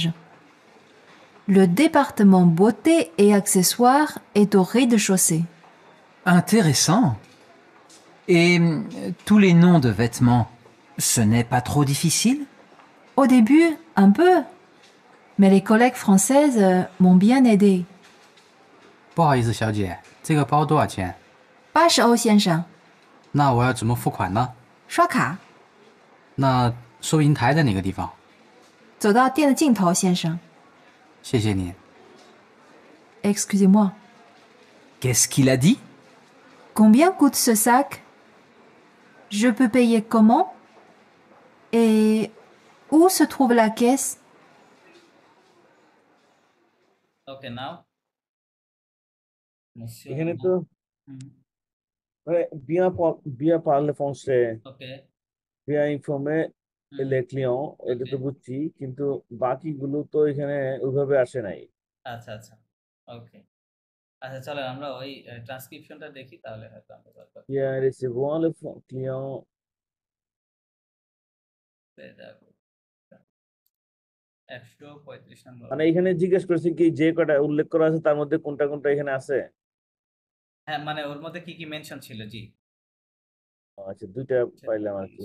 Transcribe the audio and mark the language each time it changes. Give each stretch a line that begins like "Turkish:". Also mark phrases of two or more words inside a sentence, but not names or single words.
French: Le département beauté et accessoires est au rez-de-chaussée. Intéressant. Et tous les noms de vêtements, ce n'est pas trop difficile? Au début, un peu. Mais les collègues françaises m'ont bien aidé.
Chinese: 不好意思，小姐，这个包多少钱？ 80欧先生，那我要怎么付款呢？刷卡，那收银台在哪个地方？走到店的尽头，先生。谢谢你。
French: Excusez-moi. Qu'est-ce qu'il a dit? Combien coûte ce sac? Je peux payer comment? Et où se trouve la caisse?
English: okay, now monsieur.
Bangla: এখানে তো হুম,
French: মানে bien parler français,
Bangla: ওকে,
French: bien informer
Bangla: হুম,
French: les clients,
Bangla: এটা তো ওকে, বুঝছি, কিন্তু বাকিগুলো তো এখানে ওইভাবে আসে নাই। আচ্ছা আচ্ছা, ওকে। আচ্ছা, চলেন আমরা ওই ট্রান্সক্রিপশনটা দেখি, তাহলে হয়তো আমরা দরকার
French: Bien recevoir le client,
Bangla: পেয়ে যাবো। 135 নম্বর। মানে এখানে জিজ্ঞেস করছি কি যে কটা উল্লেখ করা আছে তার মধ্যে কোনটা কোনটা এখানে আছে? হ্যাঁ, মানে ওর মধ্যে কি কি মেনশন ছিল? জি, আচ্ছা, দুইটা পাইলাম আর কি।